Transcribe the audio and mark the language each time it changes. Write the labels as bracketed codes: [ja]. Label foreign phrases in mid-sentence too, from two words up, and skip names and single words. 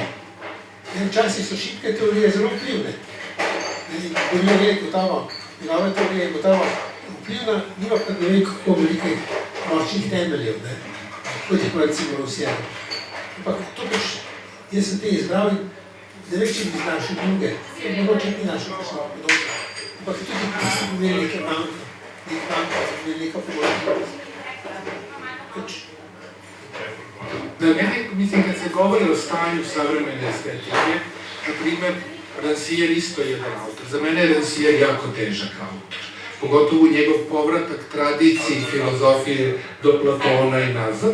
[sl] Včasih so šibke teorije zelo vplivne. Bourriaud je gotovo, njegova teorija je gotovo vplivna, nima pa ne vem kako velikih močnih temeljev, kot je pa recimo Rancière. Ampak to pač, jaz sem te izbral in ne vem, če bi znašel druge, to mogoče ni našel kakšno podobno. Ampak tudi tisti bi imeli nekaj manjka, neka pomočnost. [sr] Da, meni, mislim, kad se govori o stanju savremene estetike, na primjer, Rancière isto je jedan autor. Za mene je Rancière jako težak autor. Pogotovo njegov povratak tradiciji filozofije do Platona i nazad.